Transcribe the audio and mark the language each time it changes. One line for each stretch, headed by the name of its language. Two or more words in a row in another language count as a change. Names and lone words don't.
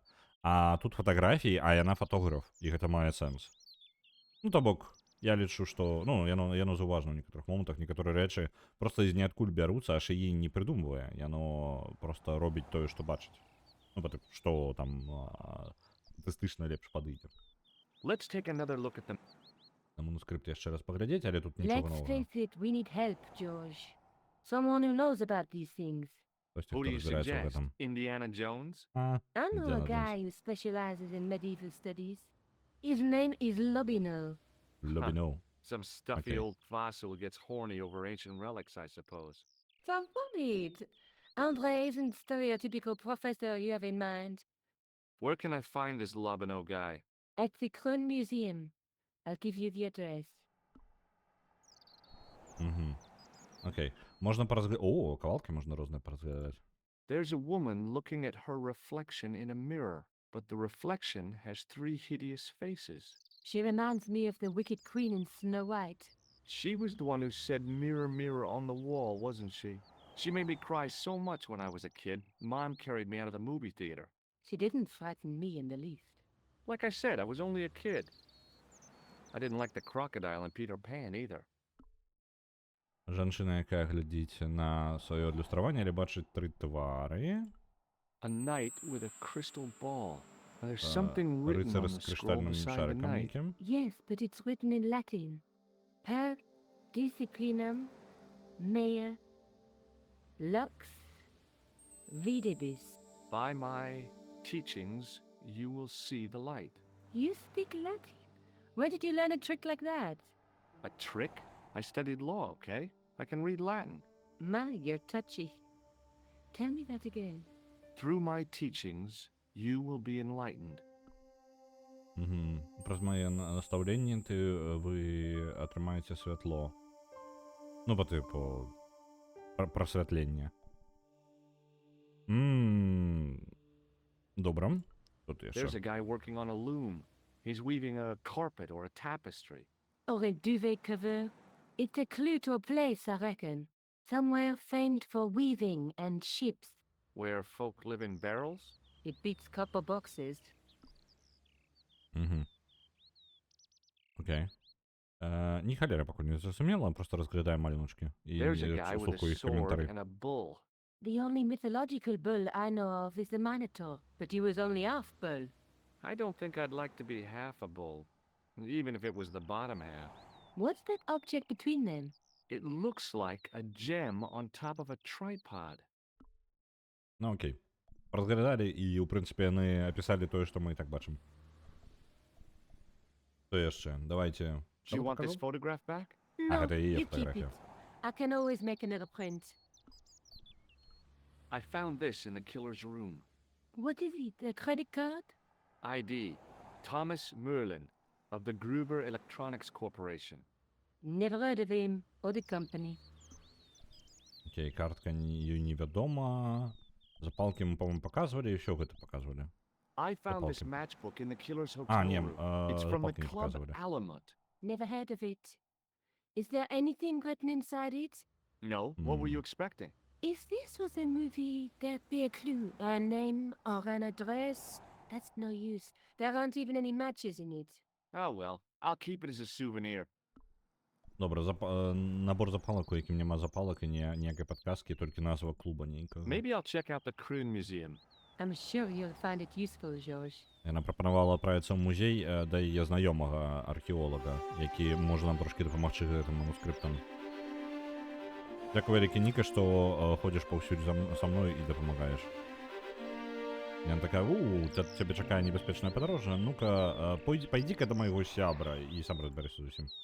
Belarusian: А тут фатаграфіі, а яна фотограф, і гэта мае сэнс. Ну, то бок, я лічу, што, ну, яно заўважна ў некаторых момантах, некаторыя рэчы проста з ніадкуль бяруцца, а шыі не прыдумвае. Яно проста робіць тое, што бачыць. Ну, што там статыстычна лепш падыдзе.
English: Let's take another look at them.
Belarusian: На манускрипт яшчэ раз паглядзець, але тут нічога
English: Let's
Belarusian: новага.
English: face it, we need help, George. Someone who knows about these things.
Belarusian: Хтосьці,
English: Who
Belarusian: хто
English: do you
Belarusian: разбіраецца ў
English: suggest?
Belarusian: гэтым.
English: Indiana Jones?
Belarusian: А,
English: I know Indiana a guy who specializes in medieval studies. His name is Lobino.
Belarusian: Лобіноў.
English: Some stuffy Okay. old fossil who gets horny over ancient relics, I suppose. So funny. Andre isn't stereotypical professor you have in mind. Where can I find this Lobino guy? At the Kron Museum. I'll give you the address.
Ukrainian: Угу. Окей. Можна поразглядати. О, кавалки можна розне поразглядати.
English: There's a woman looking at her reflection in a mirror, but the reflection has 3 hideous faces. She reminds me of the Wicked Queen in Snow White. She was the one who said mirror, mirror on the wall, wasn't she? She made me cry so much when I was a kid. Mom carried me out of the movie theater. She didn't frighten me in the least. Like I said, I was only a kid. I didn't like the crocodile in Peter Pan either.
Belarusian: Жанчына, якая глядзіць на сваё адлюстраванне, але бачыць 3 твары.
English: A knight with a crystal ball. Now, there's something written
Belarusian: Рыцар
English: on
Belarusian: з
English: the scroll
Belarusian: крыштальным
English: beside the
Belarusian: шариком
English: knight.
Belarusian: нейкім.
English: Yes, but it's written in Latin.
Latin: Per disciplinam mea lux videbis.
English: By my teachings, you will see the light. You speak Latin? Where did you learn a trick like that? A trick? I studied law, okay? I can read Latin. My, you're touchy. Tell me that again. Through my teachings, you will be enlightened.
Belarusian: Угу. Праз мае настаўленні вы атрымаеце святло. Ну, па тыпу прасвятленне. Добра. Тут
English: There's
Belarusian: яшчэ.
English: a guy working on a loom. He's weaving a carpet or a tapestry. Or a duvet cover. It's a clue to a place, I reckon. Somewhere famed for weaving and ships. Where folk live in barrels? It beats copper boxes.
Belarusian: Угу. Окей. Ні халера пакуль не зразумела, просто разглядаю малюночки. І
English: There's a guy with a
Ukrainian: слухаю їх
English: sword
Ukrainian: коментарі.
English: and a bull. The only mythological bull I know of is the Minotaur, but he was only half bull. I don't think I'd like to be half a bull, even if it was the bottom half. What's that object between them? It looks like a gem on top of a tripod.
Belarusian: Ну окей. Разглядалі і, ў прынцыпе, яны апісалі тое, што мы і так бачым. Што яшчэ? Давайте.
English: Do you want this photograph back? No,
Russian: это и есть
English: you keep it.
Russian: фотография.
English: I can always make another print. I found this in the killer's room. What is it, a credit card? ID, Thomas Merlin, of the Gruber Electronics Corporation. Never heard of him or the company.
Belarusian: Окей, картка её невядома.
Russian: Запалки мы, по-моему, показывали, еще гэта показывали.
English: I found this
Belarusian: Запалки.
English: matchbook in the killer's hotel
Belarusian: А, не,
English: room. It's from the
Belarusian: запалки не
English: club
Russian: показывали.
English: Alamut. Never heard of it. Is there anything written inside it? No, what were you Hmm. expecting? If this was a movie, there'd be a clue, a name or an address. That's no use. There aren't even any matches in it. Oh well, I'll keep it as a souvenir.
Ukrainian: Добре, набор запалок, у яким нема запалок і ніякої підказки, тільки назва клуба ніякого.
English: Maybe I'll check out the Kroon Museum. I'm sure you'll find it useful, George.
Belarusian: Яна прапанавала адправіцца ў музей да яе знаёмага археолага, які можа нам трошкі дапамагчы гэтым манускрыптам. Дзякуй вялікі, Ніка, што ходзіш паўсюль са мной і дапамагаеш. Яна такая: цябе чакае небяспечнае падарожжа, ну-ка, пайдзі-ка да майго сябра, і сам разбярэшся зусім.